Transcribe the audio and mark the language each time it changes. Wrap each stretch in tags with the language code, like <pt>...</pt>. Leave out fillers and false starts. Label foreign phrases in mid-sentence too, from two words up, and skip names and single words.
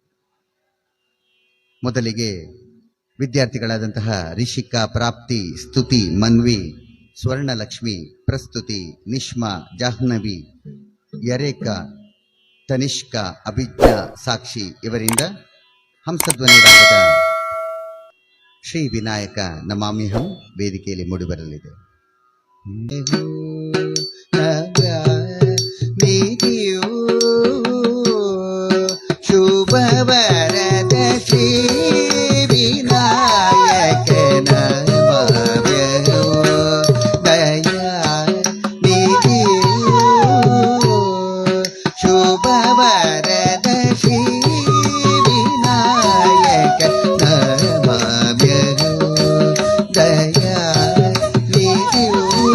<kn>ಮೊದಲಿಗೆ ವಿದ್ಯಾರ್ಥಿಗಳಾದಂತಹ ರಿಷಿಕಾ, ಪ್ರಾಪ್ತಿ, ಸ್ತುತಿ, ಮನ್ವಿ, ಸ್ವರ್ಣಲಕ್ಷ್ಮಿ, ಪ್ರಸ್ತುತಿ, ನಿಷ್ಮಾ, ಜಾಹ್ನವಿ, ಯರೇಕಾ, ತನಿಷ್ಕಾ, ಅಭಿಜ್ಞಾ, ಸಾಕ್ಷಿ ಇವರಿಂದ ಹಂಸಧ್ವನಿ ರಾಗದ ಶ್ರೀ ವಿನಾಯಕ ನಮಾಮ್ಯಹಂ ವೇದಿಕೆಯಲ್ಲಿ ಮೂಡಿಬರಲಿದೆ.</kn> <sa>ಶುಭವರದ ಶ್ರೀ ವಿನಾಯಕ ನಮಾಮ್ಯಹಂ ದಯಾ ನಿಧಿಯೋ ಶುಭವರದ ಶ್ರೀ ವಿನಾಯಕ ನಮಾಮ್ಯಹಂ ದಯಾ ನಿಧಿಯೋ</sa>